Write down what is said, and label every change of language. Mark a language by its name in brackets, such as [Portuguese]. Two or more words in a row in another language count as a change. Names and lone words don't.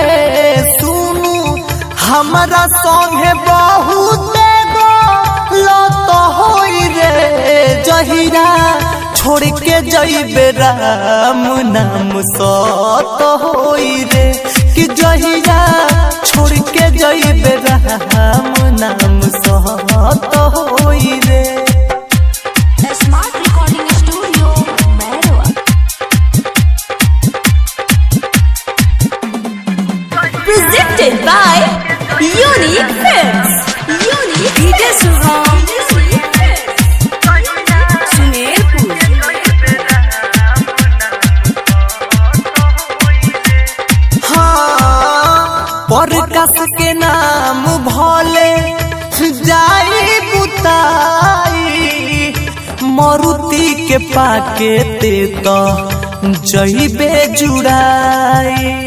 [Bhojpuri] सुनो हमरा संगे बहुत गलत होई रे। जहिया छोड़ के जइबे राम नाम सत होई रे। कि जहिया छोड़ के जइबे राम नाम सत होई रे। [English] Smart Recording Studio, Merwa. Presented by Unique Films. Unique DJ Subham Sumerpur. [Bhojpuri] हाँ प्रकाश के नाम भोले जाई बुताई। मरुति के पाके ते तो जइबे जुड़ाई।